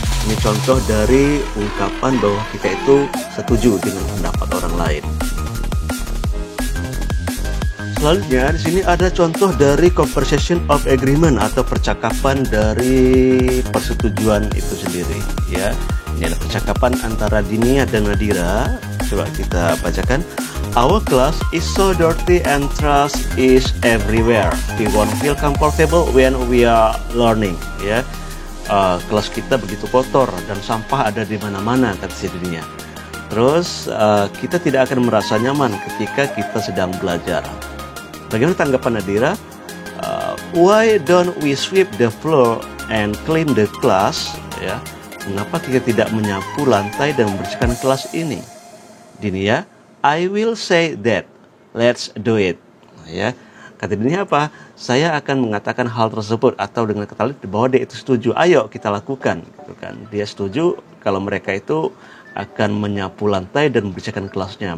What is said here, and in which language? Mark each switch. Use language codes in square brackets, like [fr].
[id] Ini contoh dari ungkapan bahwa kita itu setuju dengan pendapat orang lain. Selanjutnya di sini ada contoh dari [en] conversation of agreement [id] atau percakapan dari persetujuan itu sendiri, ya. Ini ada percakapan antara Dinia dan Nadira. Coba kita bacakan. [en] Our class is so dirty and trash is everywhere. We won't feel comfortable when we are learning. [id] Ya, kelas kita begitu kotor dan sampah ada di mana-mana, kata si Dinia. Terus kita tidak akan merasa nyaman ketika kita sedang belajar. Bagaimana tanggapan Nadira? [en] Why don't we sweep the floor and clean the class? [id] Ya, mengapa kita tidak menyapu lantai dan membersihkan kelas ini? [en] Dinia, I will say that. Let's do it. [id] Ya, kata Dinia apa? Saya akan mengatakan hal tersebut atau dengan kata lain bahwa dia itu setuju. Ayo kita lakukan, gitu kan? Dia setuju kalau mereka itu akan menyapu lantai dan membersihkan kelasnya.